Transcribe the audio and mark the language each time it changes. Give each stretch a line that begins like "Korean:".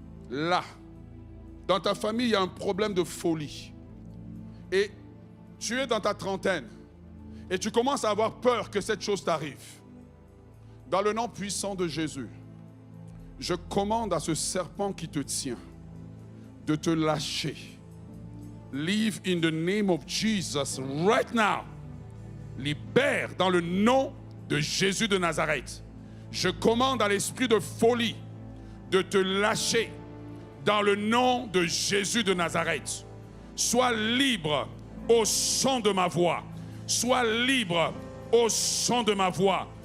French: Là, dans ta famille, il y a un problème de folie. Et tu es dans ta trentaine. Et tu commences à avoir peur que cette chose t'arrive. Dans le nom puissant de Jésus, je commande à ce serpent qui te tient de te lâcher.
English: Leave in the name of Jesus right now.
French: Libère dans le nom de Jésus de Nazareth. Je commande à l'esprit de folie de te lâcher dans le nom de Jésus de Nazareth. Sois libre au son de ma voix. Sois libre au son de ma voix.